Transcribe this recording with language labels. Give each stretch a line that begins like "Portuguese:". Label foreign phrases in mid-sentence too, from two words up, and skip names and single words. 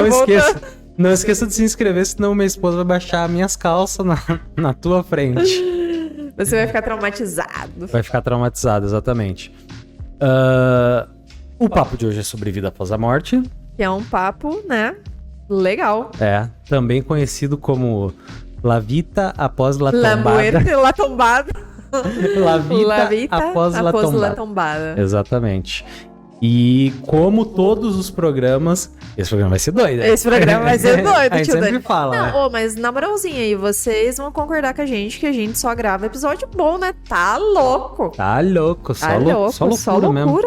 Portuguese: não esqueça de se inscrever, senão minha esposa vai baixar minhas calças na tua frente. Você vai ficar traumatizado. Vai ficar traumatizado, exatamente. O papo de hoje é sobre vida após a morte. Que é um papo, né? Legal. Também conhecido como
Italian: La Vita
Portuguese: após la La tombada.
Spanish: muerte, la tombada.
Italian: La Vita após la
Portuguese: tombada. Exatamente. E como todos os programas... Esse programa vai ser doido, né? Esse programa vai ser doido, a gente tio sempre Dani. fala, né? Mas na moralzinha aí, vocês vão concordar com a gente que a gente só grava episódio bom, né? Tá louco. Tá louco, só loucura,